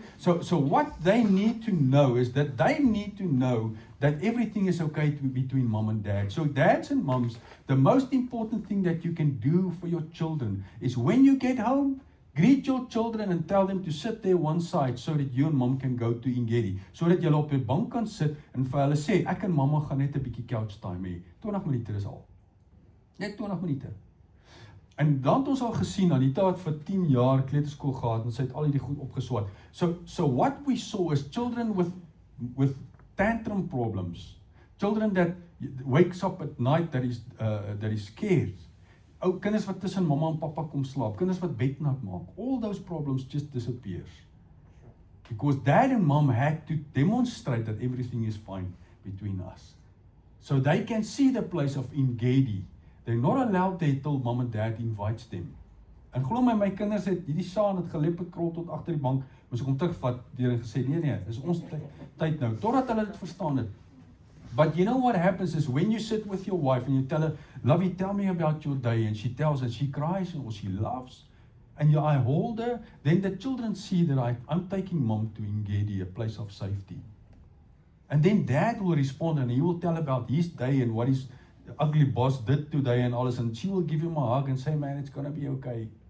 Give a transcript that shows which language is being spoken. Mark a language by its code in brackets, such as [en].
[en] So what they need to know is that they need to know that everything is okay between mom and dad. So dads and moms, the most important thing that you can do for your children is when you get home, greet your children and tell them to sit there one side so that you and mom can go to En-Gedi. [af] So dat julle op die bank kan sit en vir hulle sê, ek en mamma gaan net 'n bietjie couch time hê. 20 minute is al. Net 20 minute. En dan het ons al gesien, Anita het vir 10 jaar kleuterskool gehad en sy het al hierdie goed opgeswat. [en] So what we saw is children with tantrum problems. Children that wakes up at night that is scared. [af] Ou kinders wat tussen mamma en papa kom slaap, kinders wat bednat maak, [en] all those problems just disappears. Because dad and mom had to demonstrate that everything is fine between us. So they can see the place of En-Gedi. They're not allowed there till mom and dad invites them. En glo my kinders het hierdie saan het gelep het krol tot agter die bank, moes ek hom terugvat deur en gesê, nee, dis ons tyd nou, totdat hulle dit verstaan het. But you know what happens is when you sit with your wife and you tell her, Lovey, tell me about your day, and she tells and she cries or she laughs, and I hold her, then the children see that I'm taking mom to En-Gedi, a place of safety. And then dad will respond and he will tell about his day and what his ugly boss did today and alles, and she will give him a hug and say, man, it's going to be okay.